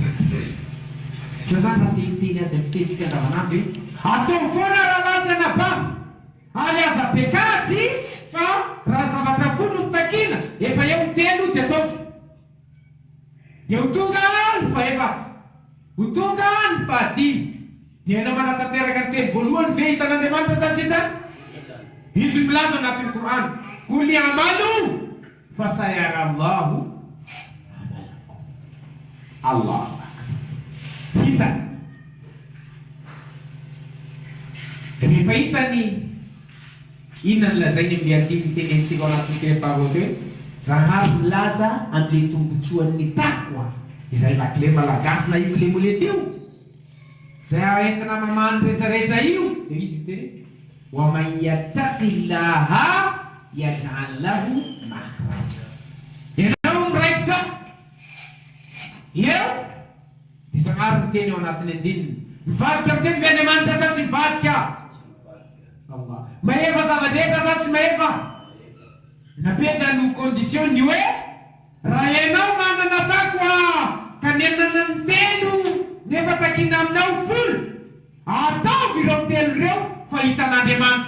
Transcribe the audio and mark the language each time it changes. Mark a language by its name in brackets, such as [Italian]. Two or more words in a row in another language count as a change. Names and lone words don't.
[Malagasy] Zazana teny azy fitetsika andavanandro atao foana raha lasana bavy ary aza pekatsy fa raha zavatra folo ny takina efa eo telo dia ataoko. Dia ho tonga ny faefatra, ho tonga ny fahadimy. Dia ianao manatanteraka ny teny voalohany ve hitan'Andriamanitra sa tsy hitany? Izy milaza anatin'ny Korana [Arabic] قل اعملوا فسيرى الله عملكم. [Malagasy] Allah hitany. Rehefa hitany inona ny lazainy amin'ny andiny tenentsika ao anatin'ny teny-pahavoto hoe zahary milaza amin'ilay tombotsoan'ny takwa izay lakile malagasy na io lemole teo zay entina mamany rehetrarehetra io. Dia izy miteny [Arabic] ومن يتق الله يجعل له مخرجا. [Malagasy] Ianao miraikitra eo dia zahary miteny ao anatin'ny andininy mivadika miteny be Andriamanitra sa tsy mivadika? Mahefa zava-detra sa tsy mahefa? Napetra no condition ny hoe raha ianao manana takwa ka nenana ny telo nefa takina aminao folo ataovy ireo telo ireo fa hitan'Andriamanitra.